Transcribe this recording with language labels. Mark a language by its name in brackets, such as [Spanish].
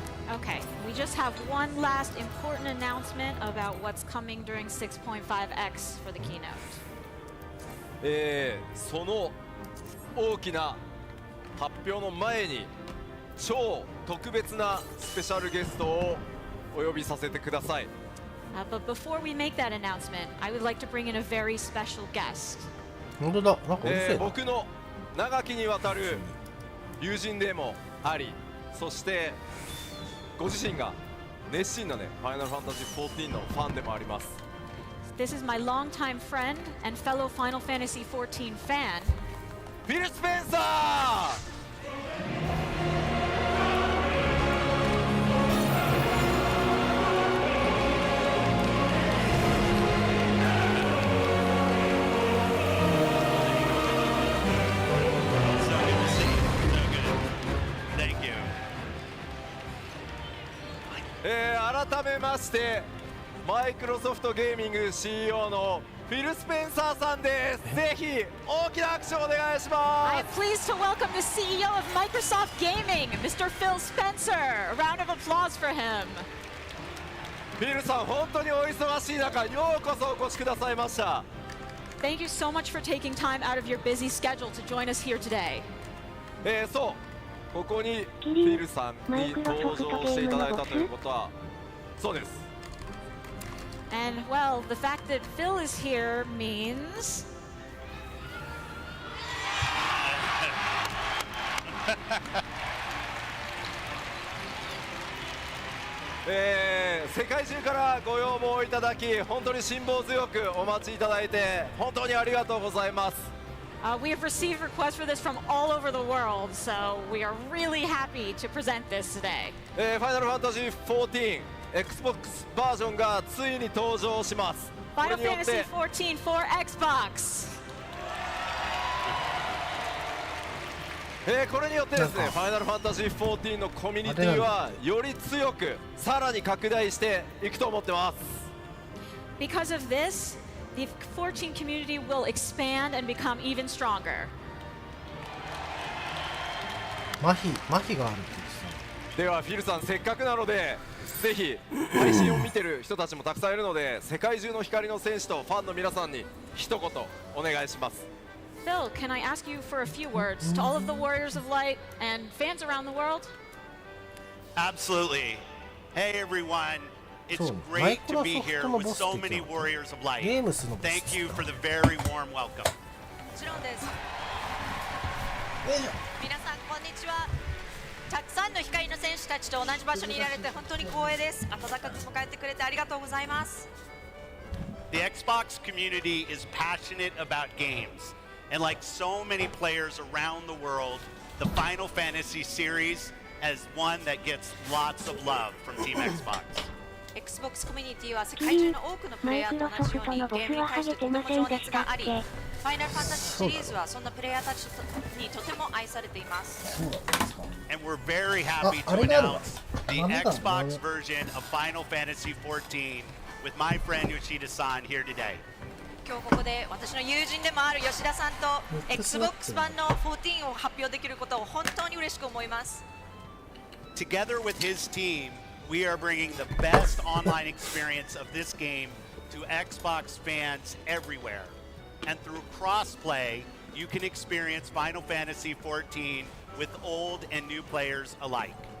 [English] Okay, we just have one last important announcement about what's coming during 6.5x for the keynote. [Japanese] その大きな発表の前に超特別なスペシャルゲストをお呼びさせてください。 [English] But before we make that announcement, I would like to bring in a very special guest. [Japanese] 本当だ、なんかうるせえな。僕の長きにわたる友人でもあり、そしてご自身が熱心なね、ファイナルファンタジー14のファンでもあります。 [English] This is my longtime friend and fellow Final Fantasy 14 fan, [Japanese] フィル・スペンサー。めましてマイクロソフトゲーミング CEO のフィル・スペンサーさんです。ぜひ大きな拍手をお願いします。 [English] I am pleased to welcome the CEO of Microsoft Gaming, Mr. Phil Spencer. A round of applause for him. [Japanese] フィルさん、本当にお忙しい中、ようこそお越しくださいました。 [English] Thank you so much for taking time out of your busy schedule to join us here today. [Japanese] そう、ここにフィルさんに登場していただいたということは、そうです。 [English] And well, the fact that Phil is here means [Japanese] 世界中からご要望いただき、本当に辛抱強くお待ちいただいて本当にありがとうございます。 [English] we have received requests for this from all over the world, so we are really happy to present this today. [Japanese] ファイナルファンタジー14 Xbox バージョンがついに登場します。 [English] Final Fantasy 14 for Xbox. [Japanese] これによってですね、ファイナルファンタジー14のコミュニティはより強くさらに拡大していくと思ってます。 [English] Because of this, the 14 community will expand and become even stronger. [Japanese] 麻痺があるって言ってた。ではフィルさん、せっかくなのでぜひ配信を見てる人たちもたくさんいるので、世界中の光の戦士とファンの皆さんに一言お願いします。 [English] Phil, can I ask you for a few words to all of the Warriors of Light and fans around the world? Absolutely. Hey everyone, it's great to be here with so many Warriors of Light. Thank you for the very warm welcome. [Japanese] もちろんです。皆さんこんにちは。たくさんの光の戦士たちと同じ場所にいられて本当に光栄です。温かく迎えてくれてありがとうございます。 [English] The Xbox community is passionate about games. And like so many players around the world, the Final Fantasy series is one that gets lots of love from Team Xbox. [Japanese] Xbox コミュニティは世界中の多くのプレイヤーと同じようにゲームに対してとても情熱があり、ファイナルファンタジーシリーズはそんなプレイヤーたちにとても愛されています。 [English] And we're very happy to announce the Xbox version of Final Fantasy 14 with my friend Yoshida-san here today. [Japanese] 今日ここで私の友人でもある吉田さんと Xbox 版の14を発表できることを本当に嬉しく思います。 [English] Together with his team, we are bringing the best online experience of this game to Xbox fans everywhere. And through crossplay, you can experience Final Fantasy 14 with old and new players alike.